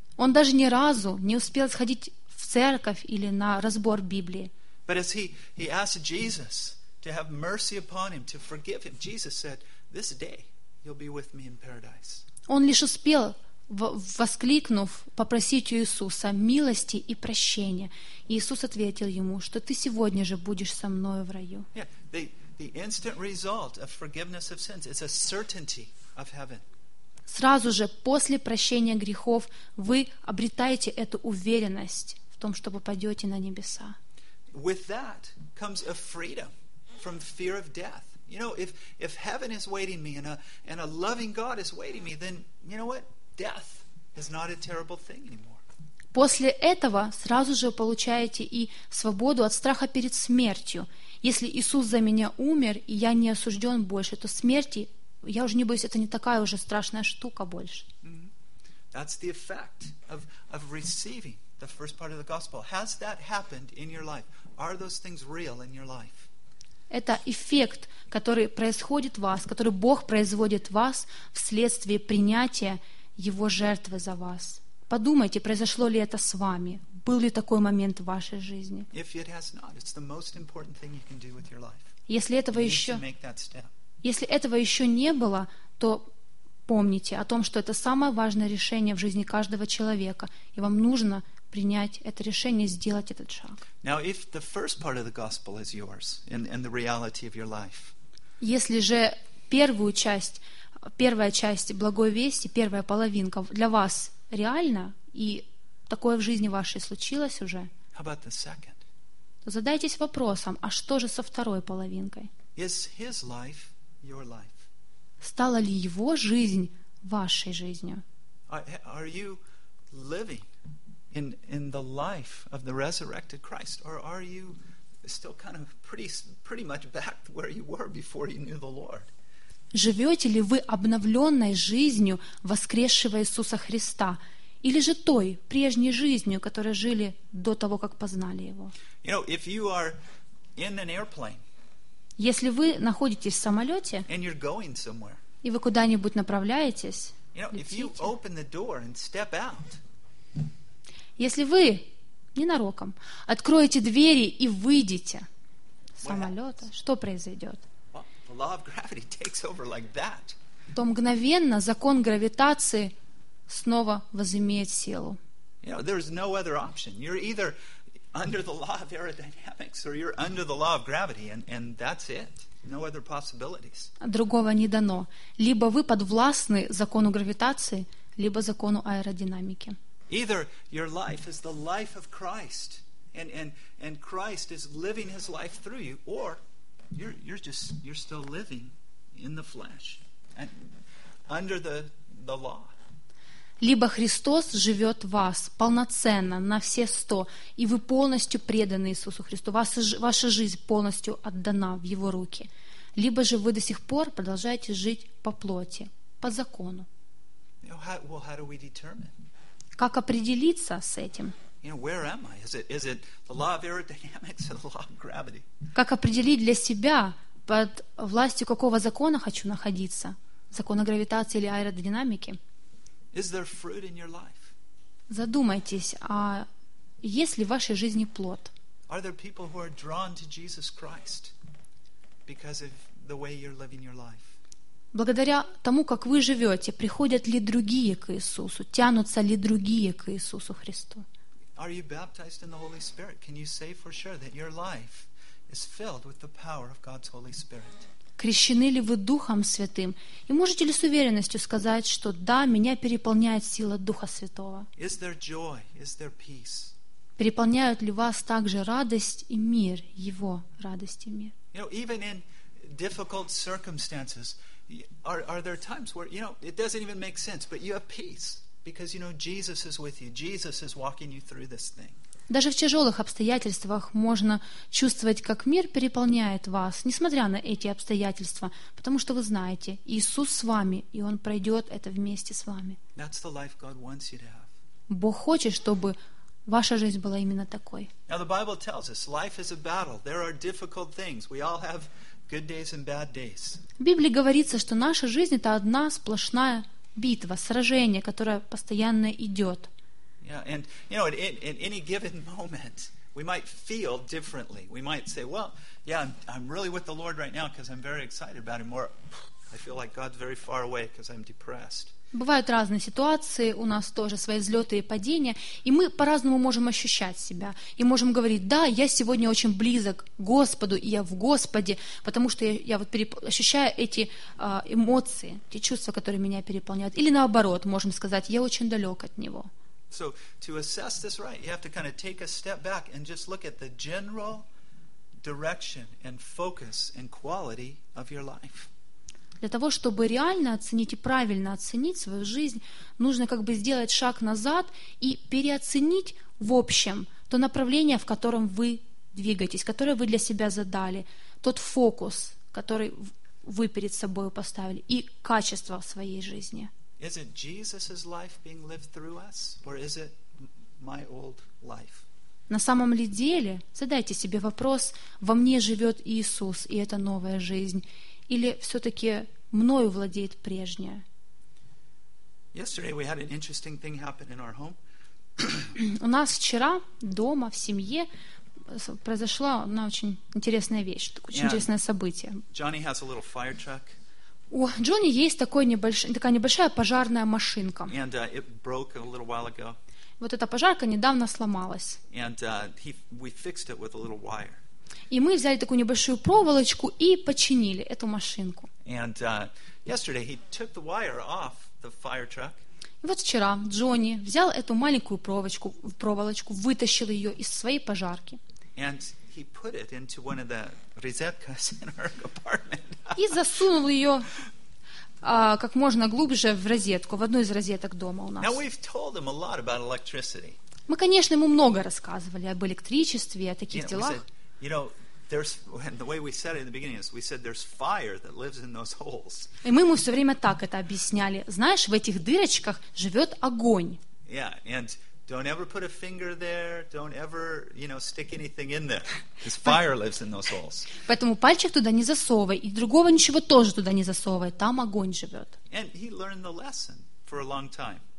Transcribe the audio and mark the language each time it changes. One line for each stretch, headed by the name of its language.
Russian: Он даже ни разу не успел сходить в церковь или на разбор Библии.
English: But as he asked Jesus to have mercy upon him, to forgive him, Jesus said, "This day you'll be with me in paradise."
Russian: Он лишь успел воскликнув, попросить у Иисуса милости и прощения. Иисус ответил ему, что ты сегодня же будешь со мною в раю.
English: The instant result of forgiveness of sins is a certainty of heaven.
Russian: Сразу же после прощения грехов вы обретаете эту уверенность в том, что попадете на небеса.
English: With that comes a freedom from fear of death. You know, if heaven is waiting me and a loving God is waiting me, then you know what? Death is not a terrible thing anymore.
Russian: После этого сразу же получаете и свободу от страха перед смертью. Если Иисус за меня умер и я не осужден больше, то смерти я уже не боюсь. Это не такая уже страшная штука больше.
English: That's the effect of receiving the first part of the gospel. Has that happened in your life? Are those things real in your life?
Russian: Это эффект, который происходит в вас, который Бог производит в вас вследствие принятия Его жертвы за вас. Подумайте, произошло ли это с вами? Был ли такой момент в вашей жизни? Если этого еще не было, то помните о том, что это самое важное решение в жизни каждого человека, и вам нужно принять это решение, сделать этот шаг.
English: Now, if the first part of the gospel is yours and the reality of your life,
Russian: если же первая часть благой вести, первая половинка для вас реальна и такое в жизни вашей случилось уже,
English: how about the second?
Russian: то задайтесь вопросом, а что же со второй половинкой?
English: Is his life your life?
Russian: Стала ли его жизнь вашей жизнью?
English: Are you living in the life of the resurrected Christ, or are you still kind of pretty much back where you were before you knew the Lord?
Russian: Живете ли вы обновленной жизнью воскресшего Иисуса Христа, или же той прежней жизнью, которой жили до того, как познали Его?
English: You know, if you are in an airplane,
Russian: если вы находитесь в самолете,
English: and you're going somewhere,
Russian: и вы куда-нибудь направляетесь,
English: you know, if you open the door and step out,
Russian: если вы ненароком откроете двери и выйдете с самолета, что произойдет?
English: Law of gravity takes over like that.
Russian: То мгновенно закон гравитации снова возымеет силу.
English: You know, there is no other option. You're either under the law of aerodynamics or you're under the law of gravity, and that's it. No other possibilities.
Russian: Другого не дано. Либо вы подвластны закону гравитации, либо закону аэродинамики.
English: Either your life is the life of Christ, and Christ is living His life through you, or You're still living in the flesh, under the law.
Russian: Либо Христос живет в вас полноценно на все сто, и вы полностью преданы Иисусу Христу. Ваша жизнь полностью отдана в Его руки. Либо же вы до сих пор продолжаете жить по плоти, по закону.
English: How do we determine?
Russian: Как определиться с этим?
English: You know, where am I? Is it the law of aerodynamics or the law of gravity?
Russian: Как определить для себя, под властью какого закона хочу находиться? Закона гравитации или аэродинамики?
English: Is there fruit in your life?
Russian: Задумайтесь, а есть ли в вашей жизни плод?
English: Are there people who are drawn to Jesus Christ because of the way you're living your life?
Russian: Благодаря тому, как вы живете, приходят ли другие к Иисусу? Тянутся ли другие к Иисусу Христу?
English: Are you baptized in the Holy Spirit? Can you say for sure that your life is filled with the power of God's Holy Spirit?
Russian: Крещены ли вы Духом Святым? И можете ли с уверенностью сказать, что да, меня переполняет сила Духа Святого?
English: Is there joy? Is there peace?
Russian: Переполняют ли вас также радость и мир, Его радость и мир?
English: You know, even in difficult circumstances, are there times where, you know, it doesn't even make sense, but you have peace? Because you know Jesus is with you. Jesus is walking you through this thing.
Russian: Даже в тяжелых обстоятельствах можно чувствовать, как мир переполняет вас, несмотря на эти обстоятельства, потому что вы знаете, Иисус с вами, и Он пройдет это вместе с вами.
English: That's the life God wants you to have.
Russian: Бог хочет, чтобы ваша жизнь была именно такой.
English: Now the Bible tells us life is a battle. There are difficult things. We all have good days and bad days.
Russian: В Библии говорится, что наша жизнь — это одна сплошная битва, сражение, которое постоянно идет.
English: Yeah, and you know, in any given moment, we might feel differently. We might say, "Well, yeah, I'm really with the Lord right now because I'm very excited about Him." Or, "I feel like God's very far away because I'm depressed."
Russian: Бывают разные ситуации, у нас тоже свои взлеты и падения, и мы по-разному можем ощущать себя. И можем говорить, да, я сегодня очень близок к Господу, и я в Господе, потому что я вот ощущаю эти эмоции, те чувства, которые меня переполняют. Или наоборот, можем сказать, я очень далек от Него.
English: So, to assess this right, you have to kind of take a step back and just look at the general direction and focus and quality of your life.
Russian: Для того, чтобы реально оценить и правильно оценить свою жизнь, нужно как бы сделать шаг назад и переоценить в общем то направление, в котором вы двигаетесь, которое вы для себя задали, тот фокус, который вы перед собой поставили, и качество в своей жизни.
English: Is it Jesus's life being lived through us, or is it my old life?
Russian: На самом ли деле, задайте себе вопрос, во мне живет Иисус, и это новая жизнь, или все-таки мною владеет прежнее?
English: Yesterday we had an interesting thing happen in our home.
Russian: У нас вчера дома, в семье, произошла одна очень интересная вещь, очень yeah. интересное событие.
English: Johnny has a little fire truck.
Russian: У Джонни есть такая небольшая пожарная машинка.
English: And it broke a little while ago.
Russian: Вот эта пожарка недавно сломалась.
English: And we fixed it with a little wire.
Russian: И мы взяли такую небольшую проволочку и починили эту машинку.
English: And, yesterday he took the wire off the fire truck.
Russian: И вот вчера Джонни взял эту маленькую проволочку, вытащил ее из своей пожарки.
English: And he put it into one of the розеткас in her apartment.
Ukrainian: І засунув її як можна глибше в розетку, в одну із розеток дома у нас.
English: Now we've told him a lot about electricity.
Russian: Ми, конечно, йому много рассказывали об электричестве, о таких делах.
English: You know, there's, and the way we said it in the beginning is, we said there's fire that lives in those holes.
Ukrainian: І ми йому
Russian: все время так это объясняли. Знаешь, в этих дырочках живет огонь.
English: Yeah, and don't ever put a finger there, don't ever, you know, stick anything in there. Because fire lives in those holes.
Russian: Поэтому пальчик туда не засовывай, и другого ничего тоже туда не засовывай, там огонь живет.
English: And he learned the lesson for a long time.